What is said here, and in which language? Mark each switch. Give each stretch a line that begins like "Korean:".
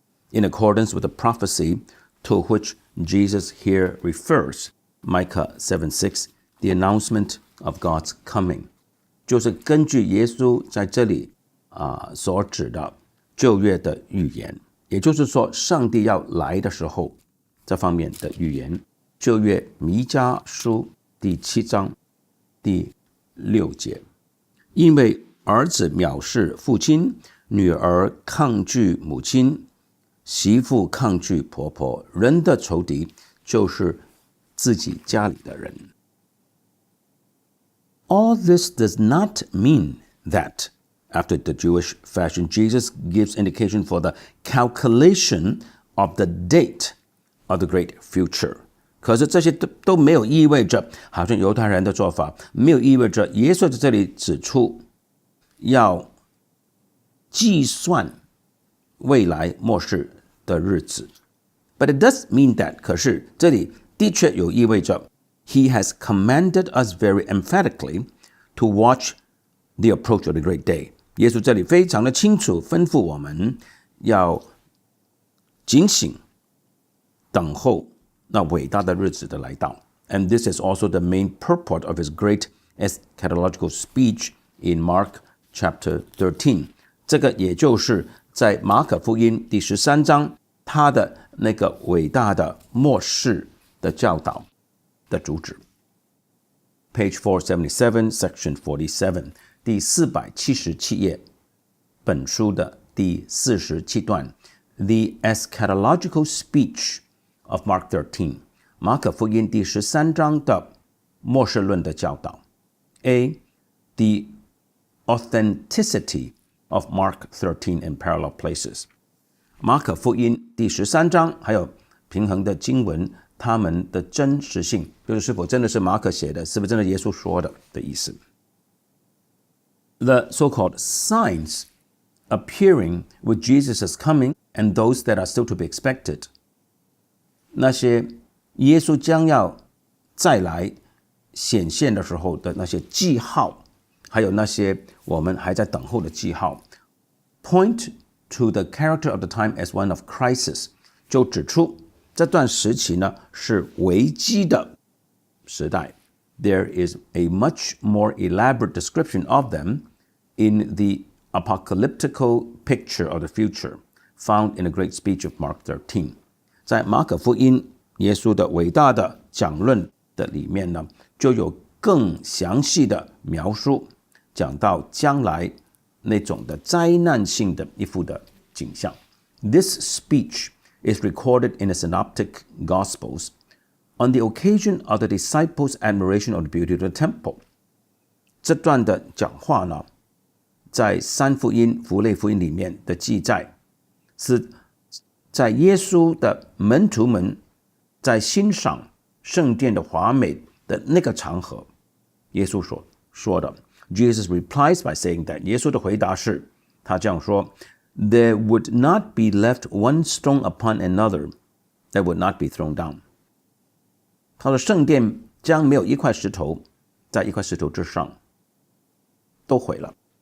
English: In accordance with the prophecy to which Jesus here refers, Micah 7:6, the announcement of God's coming.
Chinese: 就是根据耶稣在这里所指的旧约的预言。也就是说上帝要来的时候这方面的预言旧约弥迦书第7章第6节因为儿子藐视父亲女儿抗拒母亲媳妇抗拒婆婆人的仇敌就是自己家里的人
English: All this does not mean that After the Jewish fashion, Jesus gives indication for the calculation of the date of the great future.
Chinese: 可是这些都没有意味着，好像犹太人的做法，没有意味着耶稣在这里指出要计算未来末世的日子。
English: But it does mean that,
Chinese: 可是这里的确有意味着
English: He has commanded us very emphatically to watch the approach of the great day.
Chinese: 耶稣这里非常的清楚吩咐我们要警醒等候那伟大的日子的来到
English: And this is also the main purport of his great eschatological speech in Mark chapter 13
Chinese: 这个也就是在马可福音第13章他的那个伟大的末世的教导的主旨
English: Page 477 section 47
Chinese: 第477页本书的第47段
English: The eschatological speech of Mark 13
Chinese: 马可福音第13章的末世论的教导 A.
English: The authenticity of Mark 13 in parallel places
Chinese: 马可福音第13章还有平衡的经文它们的真实性就是是否真的是马可写的是不是真的耶稣说的意思
English: The so-called signs appearing with Jesus' coming and those that are still to be expected.
Chinese: 那些耶稣将要再来显现的时候的那些记号，还有那些我们还在等候的记号
English: point to the character of the time as one of crisis,
Chinese: 就指出这段时期呢是危机的时代。
English: There is a much more elaborate description of them in the apocalyptical picture of the future found in the great speech of Mark 13.
Chinese: 在马可福音耶稣的伟大的讲论的里面呢，就有更详细的描述，讲到将来那种的灾难性的一幅的景象。
English: This speech is recorded in the Synoptic Gospels on the occasion of the disciples' admiration of the beauty of the temple.
Chinese: 这段的讲话呢在三福音福类福音里面的记载是在耶稣的门徒们在欣赏圣殿的华美的那个场合，耶稣所说的
English: Jesus replies by saying that
Chinese: 耶稣的回答是，他这样说
English: There would not be left one stone upon another that would not be thrown down。
Chinese: 他说圣殿将没有一块石头在一块石头之上都毁了。